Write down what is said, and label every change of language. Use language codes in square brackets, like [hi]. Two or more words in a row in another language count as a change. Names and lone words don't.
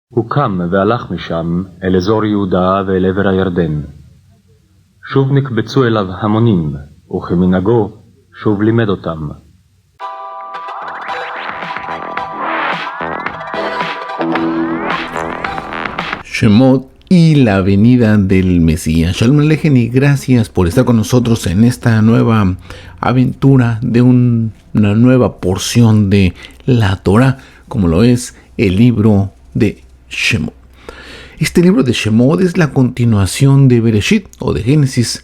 [he] קם והלך משם אל אזור יהודה ואל עבר הירדן. שוב נקבצו אליו המונים, וכמנהגו שוב לימד אותם. [es] Shemot y la venida del Mesías. [he] שלום עליכם [es] y gracias por estar con nosotros en esta nueva aventura de una nueva porción de la Torah, como lo es el libro de Shemot. Este libro de Shemot es la continuación de Bereshit o de Génesis.